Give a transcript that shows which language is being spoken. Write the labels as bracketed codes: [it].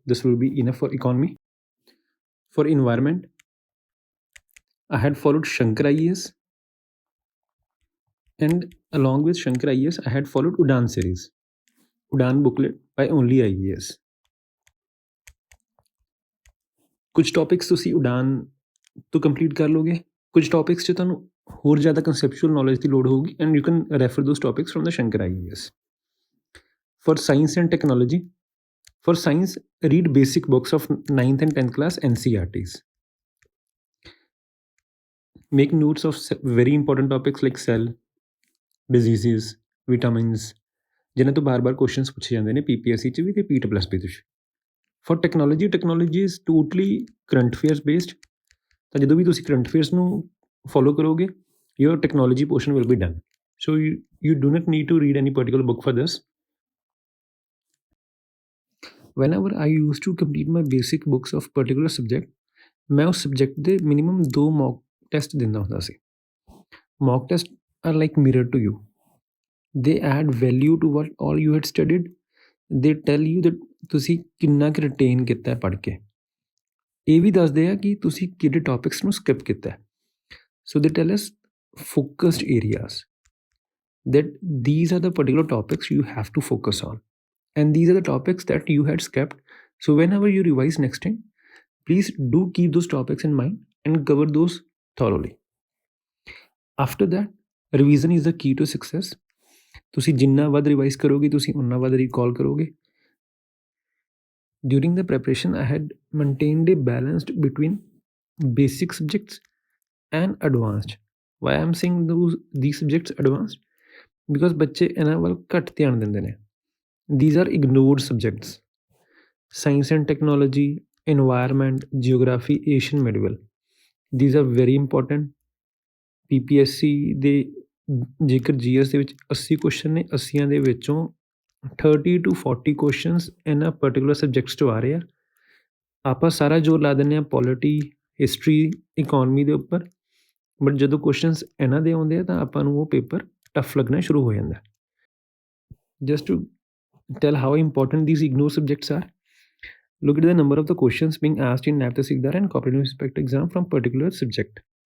[en] This will be enough for economy. For environment, I had followed Shankar IAS. And along with Shankar IAS, I had followed Udan series. Udan booklet by only IAS. [pa] कुछ topics ਤੁਸੀਂ ਉਡਾਨ ਤੋਂ complete ਕਰ ਲੋਗੇ ਕੁਝ topics 'ਚ ਤੁਹਾਨੂੰ ਹੋਰ ਜ਼ਿਆਦਾ ਕਨਸੈਪਚੁਅਲ ਨੌਲੇਜ ਦੀ ਲੋੜ ਹੋਊਗੀ [en] And you can refer those topics from the Shankar IAS. For science and technology, for science, read basic books of 9th and 10th class NCERTs. Make notes of very important topics like cell, diseases, vitamins, [pa] ਜਿਨ੍ਹਾਂ ਤੋਂ ਬਾਰ-ਬਾਰ questions ਪੁੱਛੇ ਜਾਂਦੇ ਨੇ PPSC 'ਚ ਵੀ ਤੇ PPSC 'ਚ। [en] For technology, technology is totally current affairs based. [pa] ਤਾਂ ਜਦੋਂ ਵੀ ਤੁਸੀਂ ਕਰੰਟ ਅਫੇਅਰਸ ਨੂੰ ਫੋਲੋ ਕਰੋਗੇ, [en] your technology portion will be done. So you do not need to read any particular book for this. Whenever I used to complete my basic books of particular subject, [pa] ਮੈਂ ਉਸ subject ਦੇ minimum 2 mock test ਦਿੰਦਾ ਹੁੰਦਾ ਸੀ। [en] Mock test are like mirror to you. They add value to what all you had studied. They tell you that [pa] ਤੁਸੀਂ ਕਿੰਨਾ ਕੁ ਰਿਟੇਨ ਕੀਤਾ ਪੜ੍ਹ ਕੇ। ਇਹ ਵੀ ਦੱਸਦੇ ਆ ਕਿ ਤੁਸੀਂ ਕਿਹੜੇ ਟੌਪਿਕਸ ਨੂੰ ਸਕਿਪ ਕੀਤਾ। [en] So they tell us focused areas that these are the particular topics you have to focus on, and these are the topics that you had skipped. So whenever you revise next time, please do keep those topics in mind and cover those thoroughly. After that, revision is the key to success. [pa] ਤੁਸੀਂ ਜਿੰਨਾ ਵੱਧ revise ਕਰੋਗੇ ਤੁਸੀਂ ਉਨਾ ਵੱਧ recall ਕਰੋਗੇ। [en] During the preparation, I had maintained a balance between basic subjects and advanced. Why I am saying these subjects advanced? [pa] Because ਬੱਚੇ ਇਹਨਾਂ ਵੱਲ ਘੱਟ ਧਿਆਨ ਦਿੰਦੇ ਨੇ। [en] These are ignored subjects. Science and technology, environment, geography, Asian medieval, these are very important. [pa] PPSC ਦੇ ਜੇਕਰ GS ਦੇ ਵਿੱਚ 80 ਕੁਐਸਚਨ ਨੇ, 80 ਦੇ ਵਿੱਚੋਂ 30 to 40 ਕੁਐਸਚਨਸ ਇਹਨਾਂ ਪਰਟੀਕੂਲਰ ਸਬਜੈਕਟਸ 'ਚੋਂ ਆ ਰਹੇ ਆ। ਆਪਾਂ ਸਾਰਾ ਜ਼ੋਰ ਲਾ ਦਿੰਦੇ ਹਾਂ ਪੋਲਿਟੀ, ਹਿਸਟਰੀ, ਇਕੋਨਮੀ ਦੇ ਉੱਪਰ, ਬਟ ਜਦੋਂ ਕੁਐਸਚਨਸ ਇਹਨਾਂ ਦੇ ਆਉਂਦੇ ਆ ਤਾਂ ਆਪਾਂ ਨੂੰ ਉਹ ਪੇਪਰ ਟਫ ਲੱਗਣਾ ਸ਼ੁਰੂ ਹੋ ਜਾਂਦਾ। [en] Just to tell how important these ignored subjects are, look at the number of the questions being asked in Naib Tehsildar and Cooperative Inspector exam from particular subject.